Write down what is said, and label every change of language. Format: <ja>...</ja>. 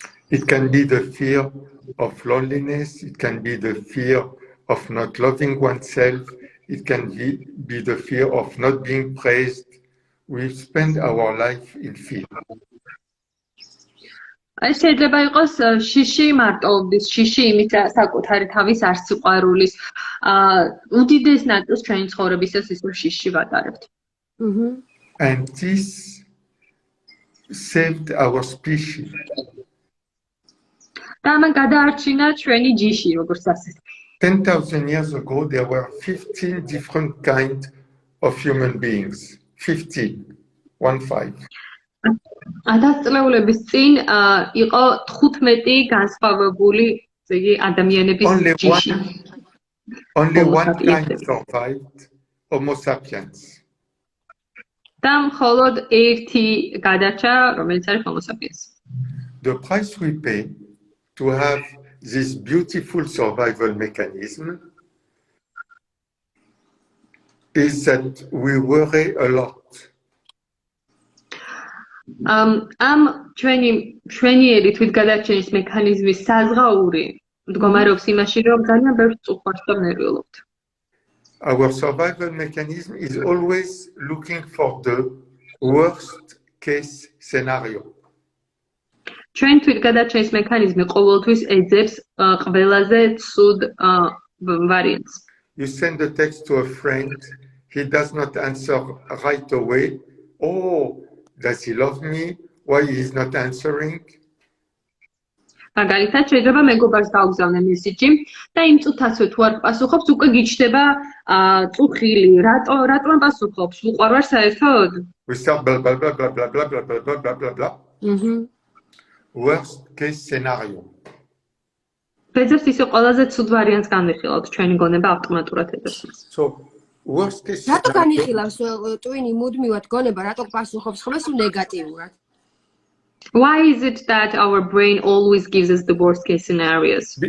<en>It can be the fear of loneliness. It can be the fear of not loving oneself. It can be the fear of not being praised. We spend our life in fear.</en> <ka>ეს შეიძლება იყოს შიში მარტოობის, შიში იმით საკუთარი თავის არ სიყვარულის. უდიდეს ნაწილს ჩვენი ცხოვრებისას ის შიში ვატარებთ.</ka> <en>And this saved our species.</en> <ka>და ამან გადაარჩინა ჩვენი ჯიში, როგორც ასეთ.</ka> <en>10,000 years ago, there were 15 different kinds of human beings. 15. 1-5.</en> <ka>1000 წლეულების წინ იყო 15 განსხვავებული ადამიანების ჯიში.</ka> <en>Only one kind survived, Homo sapiens.</en> <ka>და მხოლოდ ერთი გადარჩა, რომელიც არის Homo sapiens.</ka> <en>The price we pay to have this beautiful survival mechanism is that we worry a lot.</en> <ka>ამ ჩვენიერი თვითგადარჩენის მექანიზმის საზღაური მდგომარეობს იმაში, რომ ძალიან ბევრ წუხარს და ნერვიულობთ.</ka> <en>Our survival mechanism is always looking for the worst case scenario.</en> <ka>ჩვენ თვითგადარჩენის მექანიზმი ყოველთვის ეძებს ყველაზე ცუდ ვარიანტს.</ka> <en>You send a text to a friend, he does not answer right away. Oh, does he love me? Why he is not answering?</en> <ka>მაგალითად, შეიძლება მეგობარს გაუგზავნე მესიჯი და იმ წუთასვე თუ არ პასუხობს, უკვე გიჩნდება წუხილი. რატო არ პასუხობს? უყვარვარ საერთოდ?</ka> <en>We start blah blah blah blah blah blah blah blah blah blah blah blah. Worst case scenario.</en> <ka>ბეძებს ისე ყველაზე ცუდ ვარიანტს განვიხილავთ, ჩვენი გონება ავტომატურად ეძებს.</ka> <en>So worst case</en> <ka>რატო განიხილავს ტვინი მუდმივად გონება, რატო პასუხობს ხოლმე სულ ნეგატიურად?</ka> <en>Why is it that our brain always gives us the worst case scenarios?</en>